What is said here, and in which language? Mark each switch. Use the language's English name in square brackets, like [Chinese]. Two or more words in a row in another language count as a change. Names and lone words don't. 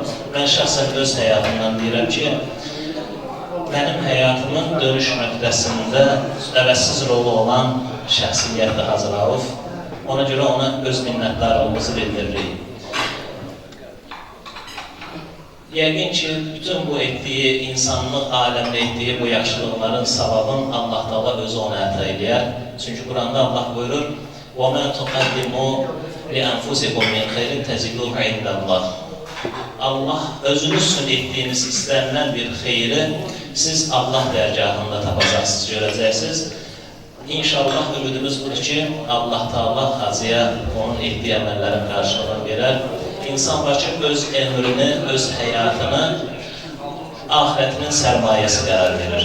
[Azerbaijani] Mən şəxsən öz həyatımdan deyirəm ki, mənim həyatımın dönüş nöqtəsində əvəzsiz rolu olan şəxsiyyətdir Hazır Rauf. Ona görə ona öz minnətdarlığımızı bildiririk. Yəqin ki, bütün bu etdiyi, insanlıq aləmdə etdiyi bu yaxşılıqların savabın Allah Taala özü ona əta eləyər. Çünki Quranda Allah buyurur, [Arabic] وَمَا تُقَدِّمُوا لِأَنْفُسِكُمْ مِنْ خَيْرٍ تَجِدُوهُ عِنْدَ اللّٰهِ. [Azerbaijani] Allah özünüz üçün etdiyiniz istənilən bir xeyri siz Allah dərgahında tapacaqsınız, görəcəksiniz. İnşallah ümidimiz budur ki, Allah Taala Hacıya onun etdiyi əməllərin qarşılığını verər. İnsan var ki, öz ömrünü, öz həyatını ahirətinin sərmayəsi qərar verir.